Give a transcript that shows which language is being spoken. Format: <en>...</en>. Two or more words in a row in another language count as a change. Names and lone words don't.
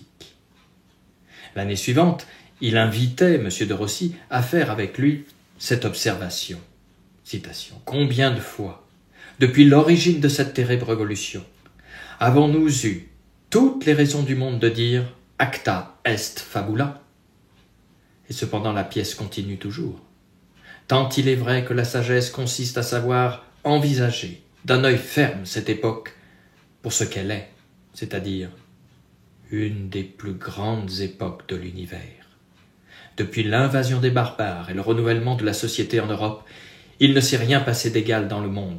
<fr>L'année suivante, il invitait M. de Rossi à faire avec lui cette observation. Citation. « Combien de fois, depuis l'origine de cette terrible révolution, avons-nous eu toutes les raisons du monde de dire «</fr> <la>acta est fabula » ?</la> <fr>Et cependant la pièce continue toujours. Tant il est vrai que la sagesse consiste à savoir envisager d'un œil ferme cette époque pour ce qu'elle est, c'est-à-dire une des plus grandes époques de l'univers. Depuis l'invasion des barbares et le renouvellement de la société en Europe, il ne s'est rien passé d'égal dans le monde.</fr>